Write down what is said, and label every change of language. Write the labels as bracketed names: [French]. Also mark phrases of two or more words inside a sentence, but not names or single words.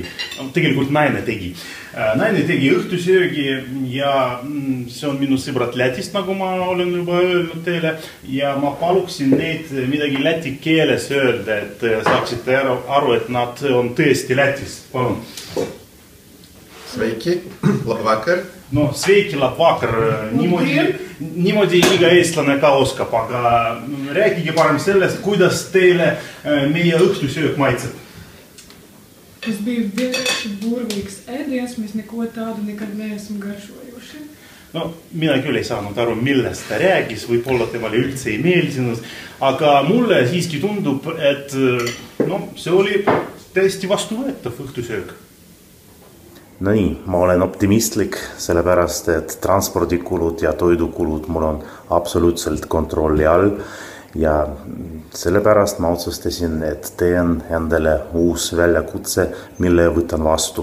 [Estonian] Tegelikult naine tegi. Naine tegi õhtusöögi ja see on minu sõbrad Lätist, nagu ma olen juba öelnud teile. Ja ma paluksin neid midagi läti keeles öelda, et saaksite aru, et nad on tõesti Lätis. Palun. [Latvian] Sveiki, labvakar. No, sveiki, labvakar. [Estonian] Niimoodi iga eestlane ka oskab, aga rääkige parem sellest, kuidas teile meie õhtusöök maitseb. [Latvian] Tas bija vienkārši burvīgs ēdiens, mēs neko tādu nekad neesam garšojuši. [Estonian] No, mina küll ei saanud aru, millest ta räägis, võib-olla temale üldse ei meeldinud, aga mulle siiski tundub, et see oli täiesti vastuvõetav õhtusöök. No nii, ma olen optimistlik, sellepärast, et transpordikulud ja toidukulud mul on absoluutselt kontrolli all ja sellepärast ma otsustasin, et teen endale uus väljakutse, mille võtan vastu.